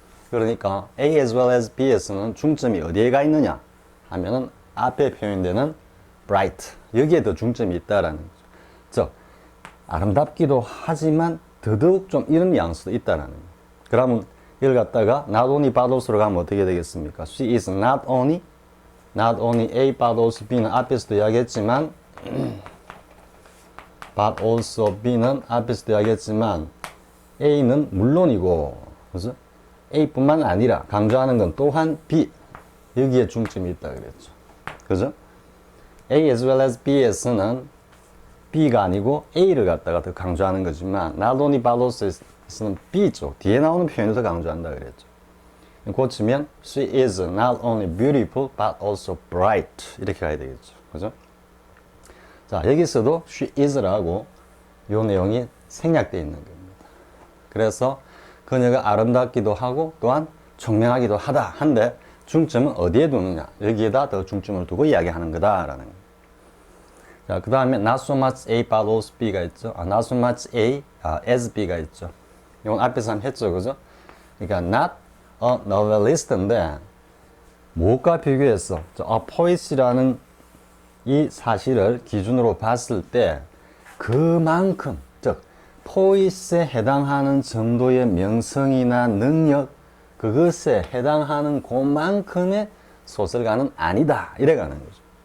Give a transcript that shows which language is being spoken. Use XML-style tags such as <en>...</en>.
<ko>그러니까</ko> <en>A as well as B</en> <ko>에서는 중점이 어디에 가 있느냐 하면은 앞에 표현되는 bright 여기에 더 중점이 있다라는 거죠. 즉 아름답기도 하지만 더더욱 좀 이런 뉘앙스도 있다라는 거예요. 그러면 이걸 갖다가</ko> <en>not only but also</en> <ko>로 가면 어떻게 되겠습니까?</ko> <en>She is not only A but also B</en> <ko>는 앞에서도 이야기했지만</ko> <en>but also B</en> <ko>는 앞에서도 이야기했지만 A는 물론이고 그죠? A뿐만 아니라 강조하는 건 또한 B 여기에 중점이 있다 그랬죠. 그죠?</ko> <en>A as well as B</en> <ko>에서는 B가 아니고 A를 갖다가 더 강조하는 거지만</ko> <en>not only but also</en> <ko>에서는 B 쪽 뒤에 나오는 표현을 더 강조한다 그랬죠. 고치면</ko> <en>she is not only beautiful but also bright</en> <ko>이렇게 가야 되겠죠. 그죠? 자 여기서도</ko> <en>she is</en> <ko>라고 요 내용이 생략되어 있는 겁니다. 그래서 그녀가 아름답기도 하고 또한 총명하기도 하다 한데 중점은 어디에 두느냐 여기에다 더 중점을 두고 이야기하는 거다라는 거예요. 자, 그 다음에</ko> <en>not so much A but also B가 있죠. not so much A as B가 있죠.</en> <ko>이건 앞에서 한번 했죠. 그죠? 그러니까</ko> <en>not a novelist</en> <ko>인데 무엇과 비교해서</ko> <en>a poet</en> <ko>이라는 이 사실을 기준으로 봤을 때 그만큼 즉 포이스에 해당하는 정도의 명성이나 능력 그것에 해당하는 그만큼의 소설가는 아니다 이래 가는 거죠.</ko>